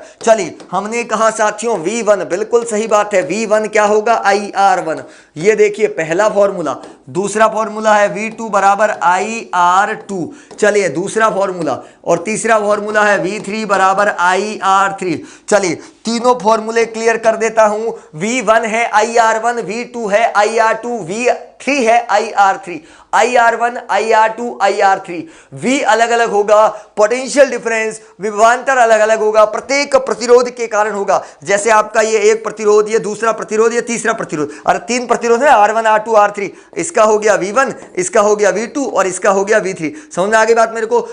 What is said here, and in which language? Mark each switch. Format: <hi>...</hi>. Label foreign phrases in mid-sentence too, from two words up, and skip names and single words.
<hi>चलिए, हमने कहा साथियों V1, बिल्कुल सही बात है, V1 क्या होगा? IR1। ये देखिए पहला फॉर्मूला। दूसरा फॉर्मूला है V2 बराबर IR2। चलिए, दूसरा फॉर्मूला, और तीसरा फॉर्मूला है V3 बराबर IR3। चलिए, तीनों फॉर्मूले क्लियर कर देता हूं। V1 है IR1, V2 है IR2, V3 है IR3। IR1, IR2, IR3, V अलग अलग होगा,</hi> <en>potential difference,</en> <hi>विभवांतर अलग अलग होगा, प्रत्येक प्रतिरोध के कारण होगा। जैसे आपका ये एक प्रतिरोध, ये दूसरा प्रतिरोध, ये तीसरा प्रतिरोध, और 3 प्रतिरोध है, R1, R2, R3। इसका हो गया V1, इसका हो गया V2, और इसका हो गया V3। समझ में आ गई बात मेरे को?</hi>